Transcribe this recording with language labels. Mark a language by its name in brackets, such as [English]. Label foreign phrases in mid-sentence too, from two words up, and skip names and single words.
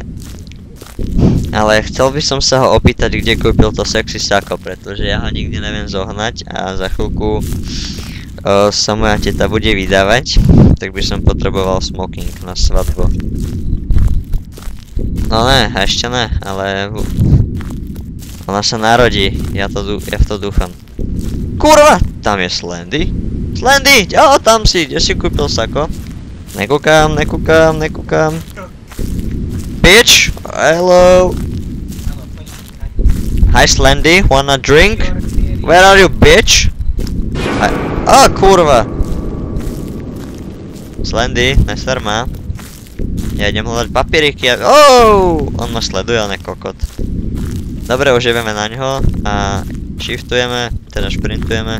[Slovak] Ale chcel by som sa ho opýtať, kde kúpil to sexy sako, pretože ja ho nikdy neviem zohnať a za chvíľku sa moja teta bude vydávať, tak by som potreboval smoking na svadbu. No ne, ešte ne, ale ona sa narodí, ja v to dúfam. Kurva, tam je Slendy. Slendy, tam si, kde si kúpil sako? Nekúkam. [English] Bitch, hello. Hi Slendy, wanna drink? Where are you, bitch? [Slovak] Kurva. Slendy, neser ma. Ja idem hľadať papieriky a... On ma sleduje, on je kokot. Dobre, už ideme na ňo a shiftujeme, teda šprintujeme.